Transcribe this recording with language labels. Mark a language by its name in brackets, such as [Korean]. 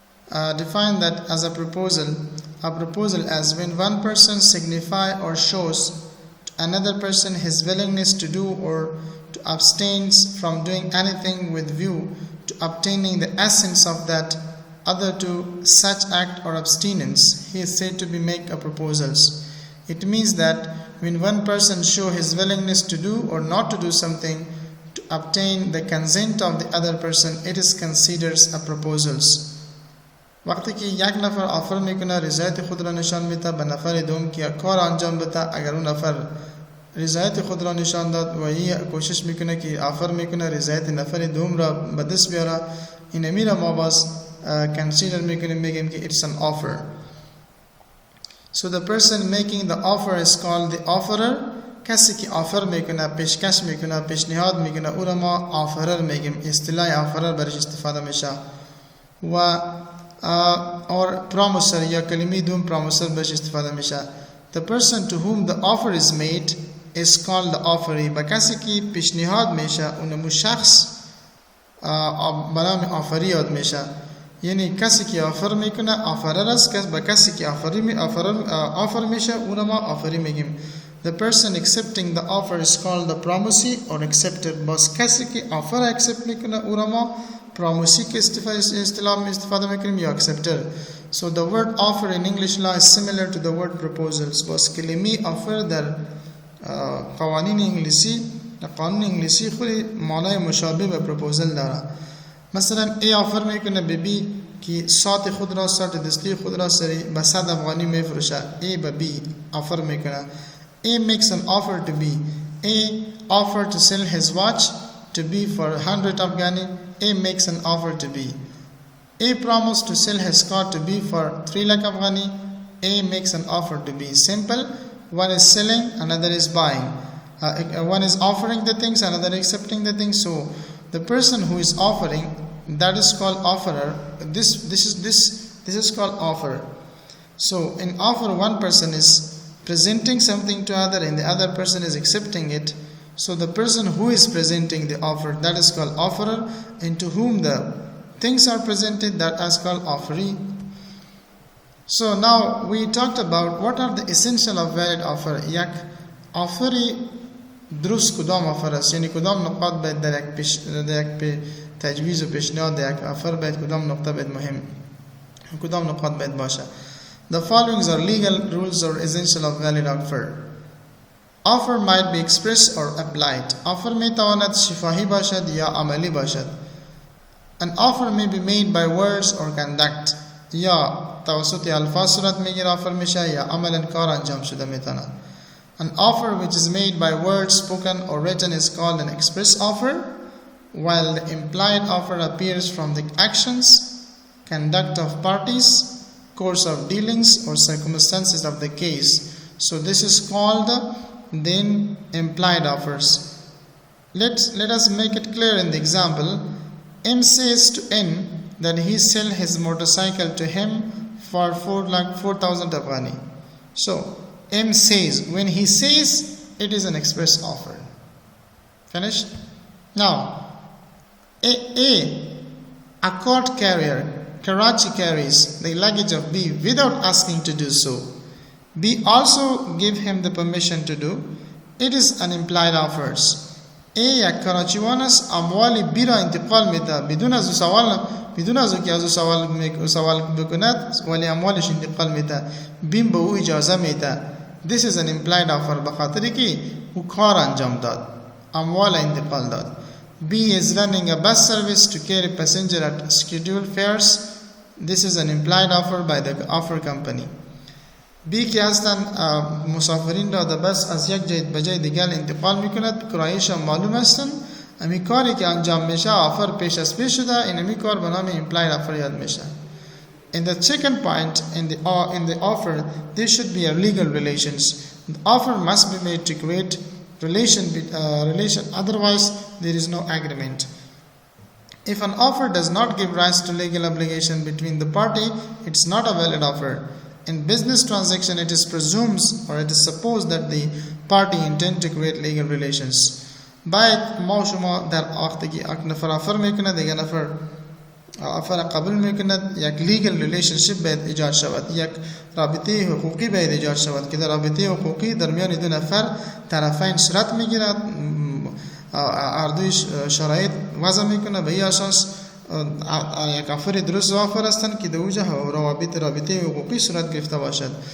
[English] Define that as a proposal as when one person signify or shows to another person his willingness to do or to abstain from doing anything with view to obtaining the essence of that other to such act or abstinence. He is said to be make a proposals. It means that when one person show his willingness to do or not to do something to obtain the consent of the other person, it is considered a proposals. [Persian] وقتی که یک نفر آفر میکنه رضایت خود را نشان میده به نفر دوم که کار انجام بده، اگر اون نفر رضایت خود را نشان داد و این کوشش میکنه که آفر میکنه رضایت نفر دوم را به دست بیاره، این میره ما باز consider میکنیم، میگیم که [English] it's an offer. So the person making the offer is called the offerer. [Persian] کسی که آفر میکنه، پیشکش میکنه، پیشنهاد میکنه، او را ما آفرر میگیم. اصطلاح آفرر برش استفاده میشه. و or promiser یا کلمه دوم promiser برش استفاده میشه. [English] The person to whom the offer is made is called the offeree. [Persian] با کسی که پیشنهاد میشه اونمو شخص برام آفری یاد میشه. یعنی کسی که آفر میکنه آفرر است، با کسی که آفر میشه اون ما آفری میگیم. [English] The person accepting the offer is called the promisee or accepted. [Persian] بس کسی که آفر accept میکنه اون ما promisee که استفاده میکنیم یا accepted. [English] So the word offer in English law is similar to the word proposals. [Persian] بس کلمه offer در قوانین انگلیسی خود معنای مشابه به proposal داره. مثلا ای آفر میکنه به بی که ساعت خود را، ساعت دستی خود را سری به 100 افغانی میفروشه. ای به بی آفر میکنه. [English] A makes an offer to B. A offered to sell his watch to B for 100 Afghani. A makes an offer to B. A promised to sell his car to B for 3 lakh Afghani. A makes an offer to B. Simple. One is selling, another is buying. One is offering the things, another accepting the things. So the person who is offering, that is called offerer. This is called offer. So in offer, one person is presenting something to other and the other person is accepting it. So the person who is presenting the offer, that is called offerer, and to whom the things are presented, that is called offeree. So now we talked about what are the essential of valid offer. [Persian] یک آفری درست کدام آفر است، یعنی کدام نقاط باید در یک تجویز و پیشنهاد یک آفر باید کدام نقطه باید مهم کدام نقاط باید باشه. [English] The following are legal rules or essential of valid offer. Offer might be expressed or applied. [Persian] Offer می تواند شفاهی باشد یا عملی باشد. [English] An offer may be made by words or conduct. [Persian] یا توسط الفاظ صورت میگیره آفر میشه یا عملا کار انجام شده میتونه. [English] An offer which is made by words spoken or written is called an express offer, while the implied offer appears from the actions, conduct of parties, course of dealings or circumstances of the case. So this is called then implied offers. Let us make it clear in the example. M says to N that he sell his motorcycle to him for 4,000 Afghani. So M says, when he says, it is an express offer. Finished? Now, a court carrier, Karachi carries the luggage of B without asking to do so. B also give him the permission to do. It is an implied offers. [Persian] یک کراچیوان است اموال بی را انتقال میده بدون از که از سوال بکند ولی اموالش انتقال میده بیم به او اجازه میده. [English] This is an implied offer [Persian] به خاطر که او کار انجام داد اموال انتقال داد. [English] B is running a bus service to carry passenger at scheduled fares. This is an implied offer by the offer company. [Persian] B که هستن مسافرین را در بس از یک جای به جای دیگر انتقال میکند کرایه‌اش معلوم هستن امی کاری که انجام میشه آفر پیش از پیش شده این امی کار به نام implied offer یاد میشه. [English] In the second point in the offer there should be a legal relations. The offer must be made to create relation otherwise there is no agreement. If an offer does not give rise to legal obligation between the party it's not a valid offer. In business transaction, it is presumed or it is supposed that the party intend to create legal relations. [Persian] باید ما شما در وقتی که یک نفر آفر میکنه دیگه نفر آفر قبول میکنه یک legal relationship باید ایجاد شود یک رابطه حقوقی باید ایجاد شود که در رابطه حقوقی درمیان دو نفر طرفین صورت میگیرد هر دوی شرایط وضع میکنه به این اساس یک آفر درست آفر هستند که در اوجه رابطه حقوقی صورت گرفته باشد.